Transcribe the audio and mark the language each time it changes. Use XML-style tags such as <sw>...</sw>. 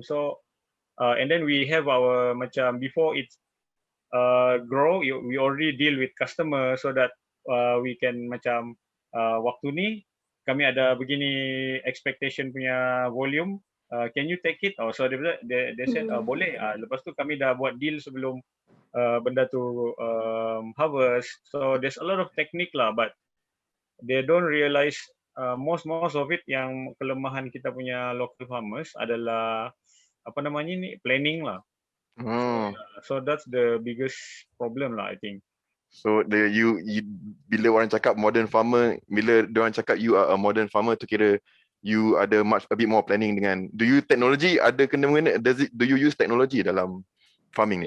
<en>So and then we have our macam before it grow, we already deal with customer so that we can macam waktu ni kami ada begini expectation punya volume, can you take it?</en> <ms>So they said boleh. Lepas tu kami dah buat deal sebelum benda tu harvest.</ms> <en>So there's a lot of technique lah, but they don't realize most of it.</en> <ms>Yang kelemahan kita punya local farmers adalah planning lah.</ms> <en>So that's the biggest problem lah, I think.</en> <ms>So you bila orang cakap modern farmer, bila orang cakap you are a modern farmer, tu kira you ada a bit more planning dengan, do you technology ada kena mengena, do you use technology dalam farming ni?</ms>